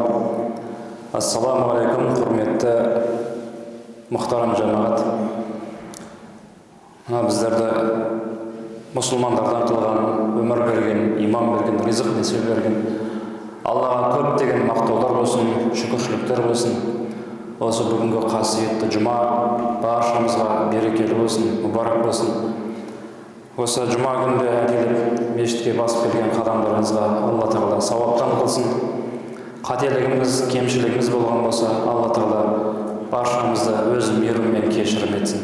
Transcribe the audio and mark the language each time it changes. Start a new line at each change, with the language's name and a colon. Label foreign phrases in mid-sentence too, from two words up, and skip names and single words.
Arabic: Assalamu aleykum,
Kazakh: hurmetli muhtaram cemaat. Bizlerde musulmanlardan kılgan, ömür bergen, iman bergen, rızık nesip bergen, Allah'a köp degen maqtawlar bolsun, şükürçülükler bolsun. Осы бүгінгі қасиетті жұма баршамызға берекелі болсын, мүбарак болсын. Осы жұма күнде келіп мешітке басып келген қадамдарыңызға Алла Тағала сауаптан қылсын. Қателігіміз, кемшілігіміз болған болса, Алла Тағала баршамызды өз мейірімімен кешірім етсін.